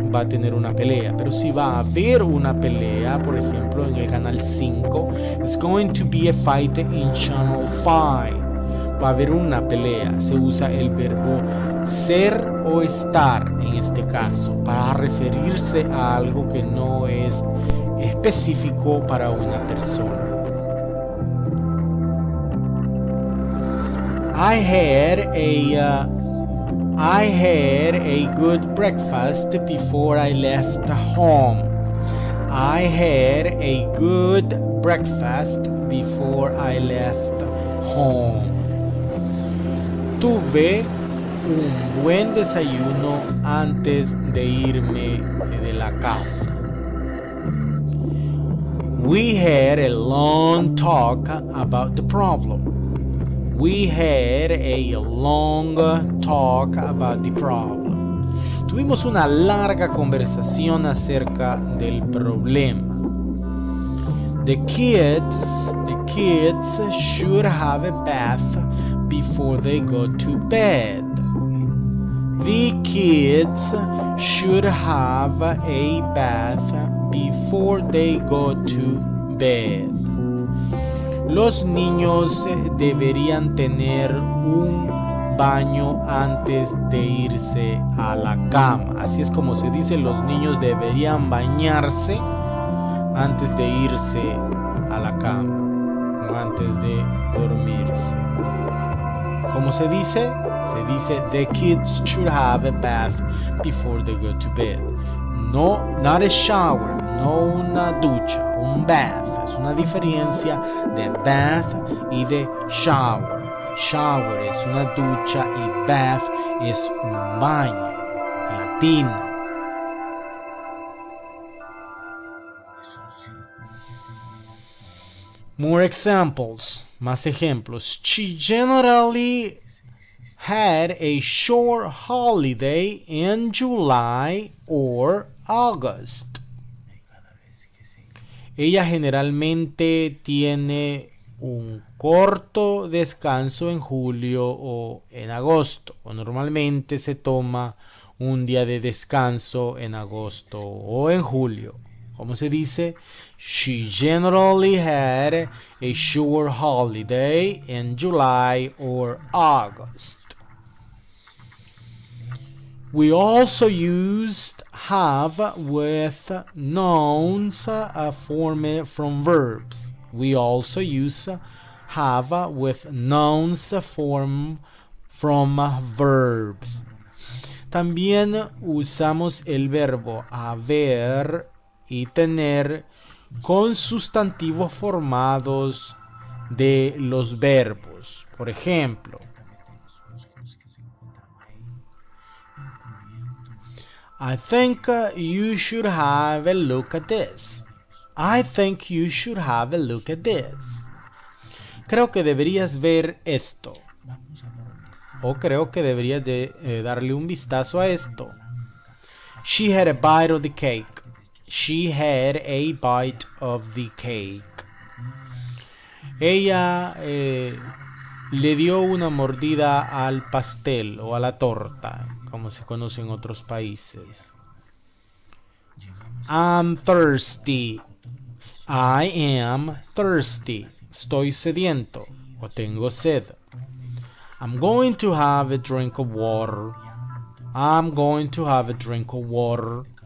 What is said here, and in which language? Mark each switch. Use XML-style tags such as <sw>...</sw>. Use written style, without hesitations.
<es>Va a tener una pelea. Pero si va a haber una pelea, por ejemplo en el canal 5,</es> <en>it's going to be a fight in channel 5.</en> <es>Va a haber una pelea. Se usa el verbo ser o estar en este caso para referirse a algo que no es específico para una persona.</es> <en>I had a good breakfast before I left home. I had a good breakfast before I left home.</en> <es>Tuve un buen desayuno antes de irme de la casa.</es> <en>We had a long talk about the problem. We had a long talk about the problem.</en> <es>Tuvimos una larga conversación acerca del problema.</es> <en>The kids should have a bath before they go to bed. The kids should have a bath before they go to bed.</en> <es>Los niños deberían tener un baño antes de irse a la cama. Así es como se dice, los niños deberían bañarse antes de irse a la cama, no antes de dormirse. ¿Cómo se dice? Se dice</es> <en>the kids should have a bath before they go to bed. No, not a shower,</en> <es>no una ducha, un</es> <en>bath.</en> <es>Es una diferencia de bath y de shower. Shower es una ducha y bath es un baño, la tina.</es> <en>More examples,</en> <es>más ejemplos.</es> <en>She generally had a short holiday in July or August.</en> <es>Ella generalmente tiene un corto descanso en julio o en agosto, o normalmente se toma un día de descanso en agosto o en julio. ¿Cómo se dice?</es> <en>She generally had a short holiday in July or August. We also used have with nouns formed from verbs. We also use have with nouns formed from verbs.</en> <es>También usamos el verbo haber y tener con sustantivos formados de los verbos. Por ejemplo,</es> <en>I think you should have a look at this. I think you should have a look at this.</en> <es>Creo que deberías ver esto. O creo que deberías de darle un vistazo a esto.</es> <en>She had a bite of the cake. She had a bite of the cake.</en> <es>Ella le dio una mordida al pastel o a la torta, como se conoce en otros países.</es> <en>I'm thirsty. I am thirsty.</en> <es>Estoy sediento o tengo sed.</es> <en>I'm going to have a drink of water. I'm going to have a drink of water.</en>